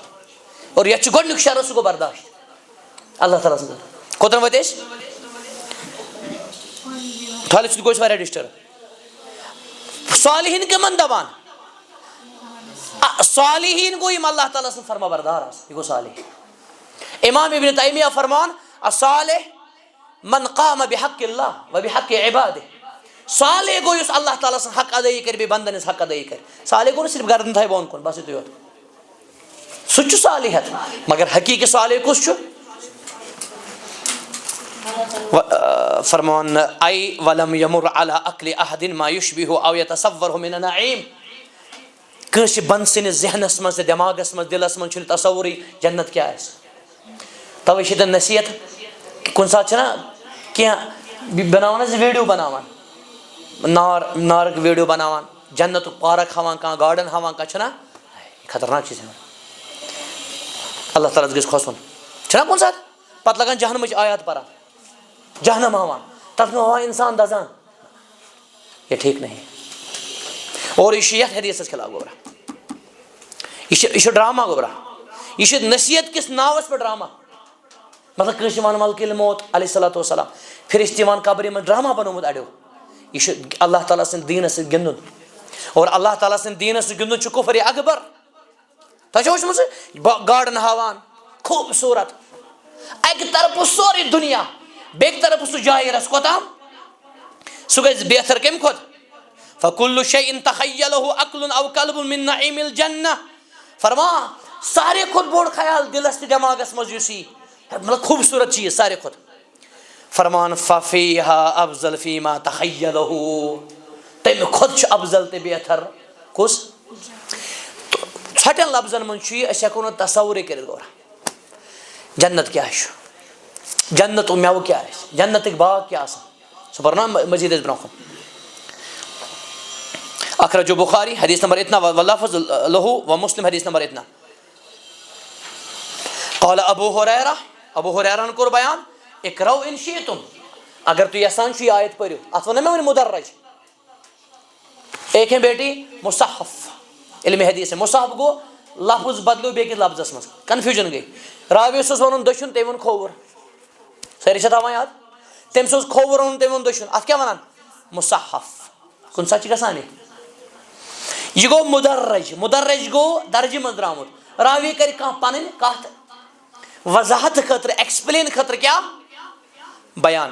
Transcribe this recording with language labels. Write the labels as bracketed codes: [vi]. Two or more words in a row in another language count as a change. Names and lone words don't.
[ks] اور یتھ چھُ گۄڈنیُک شرط سُہ گوٚو برداشت اللہ تعالیٰ سٕنٛز. کوٚتن وٲتۍ أسۍ؟ ٹھۄلہِ سۭتۍ گوٚو أسۍ واریاہ ڈسٹرب. صالحیٖن کٕمن دپان؟ صالحیٖن گوٚو یِم اللہ تعالیٰ سٕنٛز فرما بردار آسان. یہِ گوٚو صالح. امام ابن تیمیہ فرمان [ar] الصالح من قام بحق اللہ و بحق عبادہ. [ks] صالح گوٚو یُس اللہ تعالیٰ سُنٛد حق ادٲیی کرِ بیٚیہِ بنٛدن ہٕنٛز حق ادٲیی کرِ. صالح گوٚو نہٕ صرف گردن تھایہِ بۄن کُن بس یِتُے یوت. سُہ تہِ چھُ صالحیت. مگر حقیٖقی صالح کُس چھُ؟ [ar] فرمان اے ولم یمر علی عقل احد ما یشبہ او یتصورہ من النعیم. [ks] کٲنٛسہِ بنٛد سٕنٛدِس ذہنس منٛز تہٕ دٮ۪ماغس منٛز دِلس منٛز چھُنہٕ تصورٕے جنت کیٛاہ آسہِ. توے چھِ ییٚتٮ۪ن نصیحت. کُنہِ ساتہٕ چھِنہ کینٛہہ بناوان حظ ویڈیو بناوان نارُک ویڈیو بناوان جنتُک پارک ہاوان کانٛہہ گاڈن ہاوان کانٛہہ چھُنہ خطرناک چیٖز ہاوان. اللہ تعالیٰ گژھِ کھوژُن چھُنہ کُنہِ ساتہٕ. پتہٕ لگان جہنمٕچ آیات پران جہنم ہاوان تتھ منٛز ہاوان انسان دزان. [ur] یہ ٹھیک نہیں. [ks] اور یہ چھُ یتھ حدیثس خلاف گوٚبرا. یہ چھُ ڈرامہ گوٚبرا. یہ چھُ نصیحت کِس ناوس پٮ۪ٹھ ڈرامہ. مطلب کٲنٛسہِ وَنہٕ [ar] ملکہ الموت علیہ الصلوٰۃ والسلام [ks] فرشتہٕ یِوان قبرِ منٛز ڈرامہ بنومُت اڑیو. یہ چھُ اللہ تعالیٰ سٕنٛدِ دیٖنس سۭتۍ گِنٛدُن. اور اللہ تعالیٰ سٕنٛدِ دیٖنس سۭتۍ گِنٛدُن چھُ کُفرِ اکبر. تۄہہِ چھو وٕچھمُت سُہ گاڈن ہاوان خوٗبصوٗرت اکہِ طرفہٕ سورُے دُنیا بیٚکہِ طرفہٕ سُہ جایہِ رس کوٚتام. سُہ گژھِ بہتر کمہِ کھۄتہٕ؟ [ar] فکُلُّ شیءٍ تخیلہ عقل او قلب من نعیم الجنہ. [ks] فرمان ساروے کھۄتہٕ بوٚڑ خیال دلس تہٕ دٮ۪ماغس منٛز یُس یی مطلب خوٗبصوٗرت چیٖز ساروے کھۄتہٕ. [ar] فرمان ففیہا افضل فیما تخیلہ. [ks] تمہِ کھۄتہٕ چھُ افضل تہٕ بہتر کُس؟ ژھۄٹٮ۪ن لفظن منٛز چھُ یہِ أسۍ ہٮ۪کو نہٕ تصورٕے کٔرِتھ گوٚبرا. جنت کیٛاہ چھُ؟ جنتُک مٮ۪وٕ کیٛاہ آسہِ؟ جنتٕکۍ باغ کیٛاہ آسان؟ سُہ پرو نا مزیٖد أسۍ برونٛہہ کُن. [ar] اخرج بخاری [ur] حدیث نمبر اتنا [ar] واللفظ لہو و مسلم [ur] حدیث نمبر اتنا. [ar] قال ابو ہریرہ. [ks] ابو ہریرہن کوٚر بیان [ar] اقرؤ ان شئتم. [ks] اگر تُہۍ یژھان چھِو یہِ آیت پٔرِو. اتھ ووٚن نا مےٚ وۄنۍ مدرج. [ur] ایک ہے بیٹی مصحف علم حدیث ہے. [ks] مصحف گوٚو لفظ بدلیو بیٚکِس لفظس منٛز کنفیوٗجن گٔے. راویس اوس ونُن دٔچھُن تٔمۍ ووٚن کھووُر. سٲری چھا تھاوان یاد؟ تٔمِس اوس کھووُر وَنُن تٔمۍ ووٚن دٔچھُن. اتھ کیٛاہ ونان؟ مصحف. کُنہِ ساتہٕ چھِ گژھان یہِ گوٚو مدرج. مدرج گوٚو درجہِ منٛز درٛامُت. راوی کرِ کانٛہہ پنٕنۍ کتھ وضاحت خٲطرٕ ایکسپلین خٲطرٕ کیٛاہ بیان.